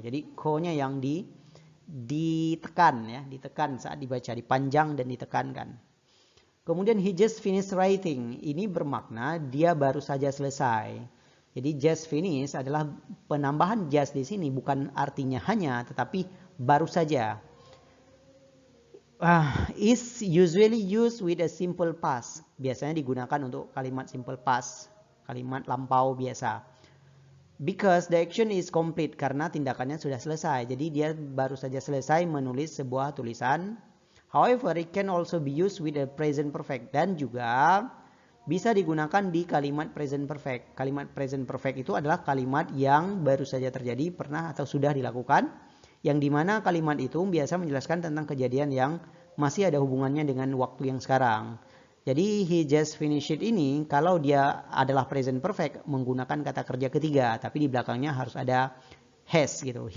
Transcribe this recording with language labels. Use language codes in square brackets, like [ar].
[id] Jadi ko-nya yang ditekan ya, ditekan saat dibaca, dipanjang dan ditekankan. [en] Kemudian he just finished writing. [id] Ini bermakna dia baru saja selesai. Jadi just finish adalah penambahan just di sini, bukan artinya hanya, tetapi baru saja. [en] Is usually used with a simple past. [id] Biasanya digunakan untuk kalimat simple past, kalimat lampau biasa. [en] Because the action is complete, [id] karena tindakannya sudah selesai. Jadi dia baru saja selesai menulis sebuah tulisan. [en] However, it can also be used with a present perfect, [id] dan juga bisa digunakan di kalimat present perfect. Kalimat present perfect itu adalah kalimat yang baru saja terjadi, pernah atau sudah dilakukan, yang dimana kalimat itu biasa menjelaskan tentang kejadian yang masih ada hubungannya dengan waktu yang sekarang. Jadi he just finished it ini, kalau dia adalah present perfect, menggunakan kata kerja ketiga, tapi di belakangnya harus ada has gitu.